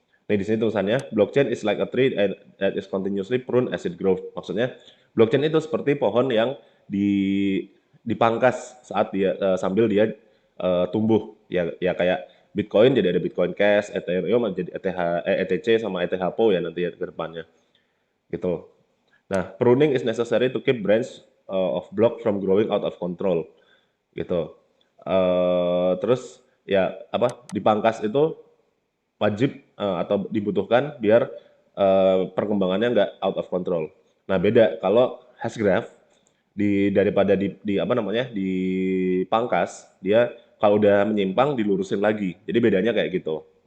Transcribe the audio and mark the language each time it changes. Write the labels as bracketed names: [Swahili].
[Indonesian] Nih di sini tulisannya, [English] blockchain is like a tree that is continuously pruned as it grows. [Indonesian] Maksudnya, blockchain itu seperti pohon yang dipangkas saat dia sambil dia tumbuh. Ya kayak Bitcoin jadi ada Bitcoin Cash, Ethereum jadi ETC sama ETH-PO ya nanti ya ke depannya. Gitu. [English] Nah, pruning is necessary to keep branch of block from growing out of control. [Indonesian] Gitu. Terus ya apa dipangkas itu wajib atau dibutuhkan biar perkembangannya nggak [English] out of control. [Indonesian] Nah beda kalau Hashgraph daripada di apa namanya dipangkas dia kalau udah menyimpang dilurusin lagi. Jadi bedanya kayak gitu.